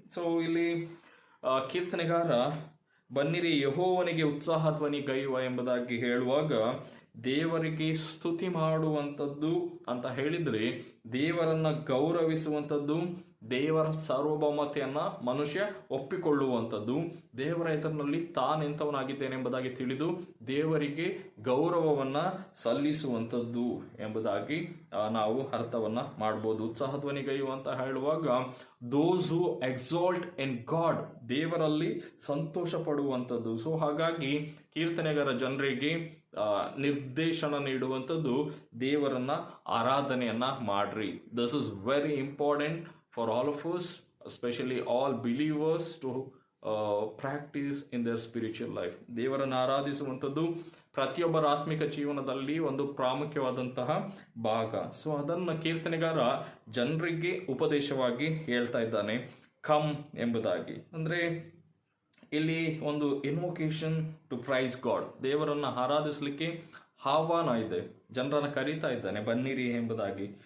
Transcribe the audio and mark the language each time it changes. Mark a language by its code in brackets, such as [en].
[kn] So ಇಲ್ಲಿ ಕೀರ್ತನೆಗಾರ ಬನ್ನಿರಿ ಯೆಹೋವನಿಗೆ ಉತ್ಸಾಹ ಧ್ವನಿ ಗೈಯುವ ಎಂಬುದಾಗಿ ಹೇಳುವಾಗ, ದೇವರಿಗೆ ಸ್ತುತಿ ಮಾಡುವಂಥದ್ದು ಅಂತ ಹೇಳಿದ್ರೆ ದೇವರನ್ನ ಗೌರವಿಸುವಂಥದ್ದು, ದೇವರ ಸಾರ್ವಭೌಮತೆಯನ್ನ ಮನುಷ್ಯ ಒಪ್ಪಿಕೊಳ್ಳುವಂಥದ್ದು, ದೇವರ ಎದುರಿನಲ್ಲಿ ತಾನೆಂಥವನಾಗಿದ್ದೇನೆ ಎಂಬುದಾಗಿ ತಿಳಿದು ದೇವರಿಗೆ ಗೌರವವನ್ನ ಸಲ್ಲಿಸುವಂಥದ್ದು ಎಂಬುದಾಗಿ ನಾವು ಅರ್ಥವನ್ನ ಮಾಡಬಹುದು. ಉತ್ಸಾಹಧ್ವನಿಗೈಯು ಅಂತ ಹೇಳುವಾಗ [en] those who exalt in God, [kn] ದೇವರಲ್ಲಿ ಸಂತೋಷ ಪಡುವಂಥದ್ದು. ಸೊ ಹಾಗಾಗಿ ಕೀರ್ತನೆಗಾರ ಜನರಿಗೆ ನಿರ್ದೇಶನ ನೀಡುವಂಥದ್ದು, ದೇವರನ್ನ ಆರಾಧನೆಯನ್ನ ಮಾಡ್ರಿ. [en] This is very important for all of us, especially all believers, to practice in their spiritual life. [kn] ದೇವರನ್ನು ಆರಾಧಿಸುವಂಥದ್ದು ಪ್ರತಿಯೊಬ್ಬರ ಆತ್ಮಿಕ ಜೀವನದಲ್ಲಿ ಒಂದು ಪ್ರಾಮುಖ್ಯವಾದಂತಹ ಭಾಗ. ಸೊ ಅದನ್ನು ಕೀರ್ತನೆಗಾರ ಜನರಿಗೆ ಉಪದೇಶವಾಗಿ ಹೇಳ್ತಾ ಇದ್ದಾನೆ, ಕಮ್ ಎಂಬುದಾಗಿ. ಅಂದ್ರೆ ಇಲ್ಲಿ ಒಂದು [en] invocation to praise God, [kn] ದೇವರನ್ನ ಆರಾಧಿಸಲಿಕ್ಕೆ ಆಹ್ವಾನ ಇದೆ, ಜನರನ್ನು ಕರೀತಾ ಇದ್ದಾನೆ ಬನ್ನಿರಿ ಎಂಬುದಾಗಿ.